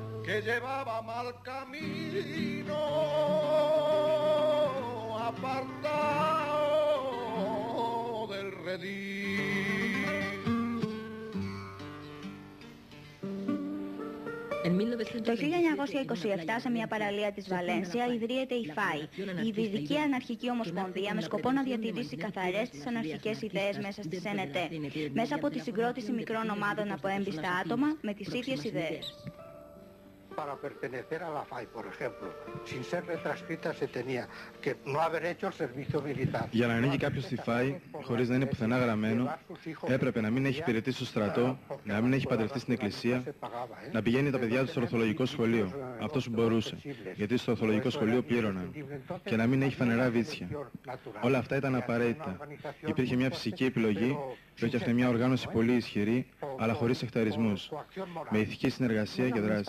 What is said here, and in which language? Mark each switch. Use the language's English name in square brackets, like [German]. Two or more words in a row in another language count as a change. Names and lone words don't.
[Spanish] Llevaba mal camino, apartado. [Greek] Το 1927, σε μια παραλία της Βαλένσια, ιδρύεται η ΦΑΗ, η Ιβηρική Αναρχική Ομοσπονδία, με σκοπό να διατηρήσει καθαρές τις αναρχικές ιδέες μέσα στη ΣΕΝΕΤΕ, μέσα από τη συγκρότηση μικρών ομάδων από έμπιστα άτομα με τις ίδιες ιδέες. [Spanish] Para pertenecer a la FAI, por ejemplo, sin ser retranscrita se tenía que no haber hecho el servicio militar. [Greek] Για να ανήκει κάποιος στη ΦΑΗ, χωρίς να είναι πουθενά γραμμένο, έπρεπε να μην έχει υπηρετήσει στο στρατό, να μην έχει παντρευτεί στην εκκλησία, να πηγαίνει τα παιδιά του στο ορθολογικό σχολείο, αυτός που μπορούσε, γιατί στο ορθολογικό σχολείο πλήρωναν, και να μην έχει φανερά βίτσια. Όλα αυτά ήταν απαραίτητα. Υπήρχε μια φυσική επιλογή που έφτιαχνε μια οργάνωση πολύ ισχυρή, αλλά χωρίς εκταρισμούς, με ηθική συνεργασία και δράση.